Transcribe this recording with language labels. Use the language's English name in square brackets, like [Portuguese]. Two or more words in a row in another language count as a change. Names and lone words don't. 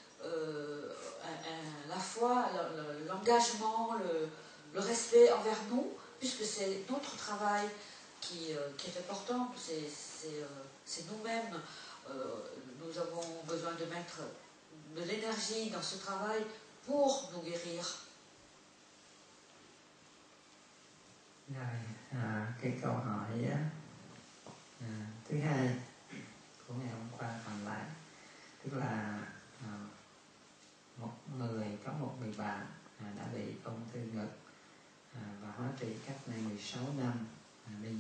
[French] la foi, l'engagement, le respect envers nous, puisque c'est notre travail qui est important, c'est nous-mêmes, nous avons besoin de mettre de l'énergie dans ce travail pour nous guérir. [Vietnamese] Rồi, cái câu hỏi thứ hai của ngày hôm qua còn lại, tức là có một người bạn đã bị ung thư ngực và hóa trị cách đây 16 năm.